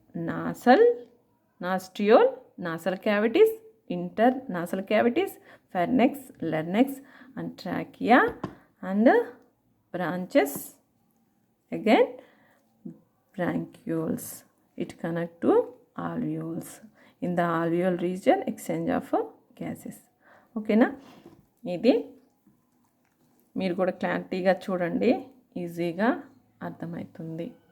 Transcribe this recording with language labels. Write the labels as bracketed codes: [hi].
[en] Nasal, nostril, nasal cavities, inter nasal cavities, pharynx, larynx and trachea and branches, again bronchioles. It connect to alveoles. In the alveol region, exchange of gases. [te] ఓకేనా, ఇది మీరు కూడా క్లారిటీగా చూడండి, ఈజీగా అర్థమవుతుంది.